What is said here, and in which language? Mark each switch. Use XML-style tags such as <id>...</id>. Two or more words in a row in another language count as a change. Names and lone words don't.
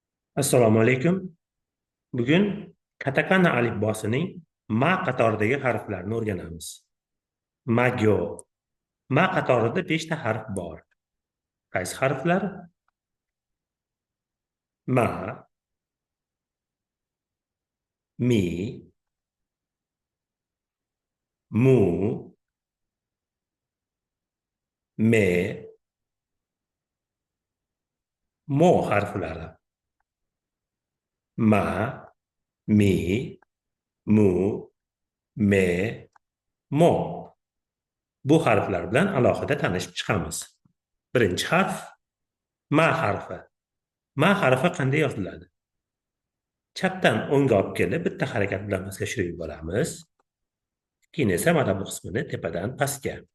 <uz>Assalomu alaykum. Bugun katakana alifbosining ma qatoridagi harflarni o'rganamiz. Magyo. Ma qatorida 5 ta harf bor. Qaysi harflar? Ma, mi, mu, me, mo harflari. Ma, mi, mu, me, mo. Bu harflar bilan alohida tanishib chiqamiz. Birinchi harf ma harfi. Ma harfi qanday yoziladi? Chapdan o'ngga olib kelib, bitta harakat bilan pastga tushirib yuboramiz. Keyin esa mana bu qismini tepadan pastga.</uz>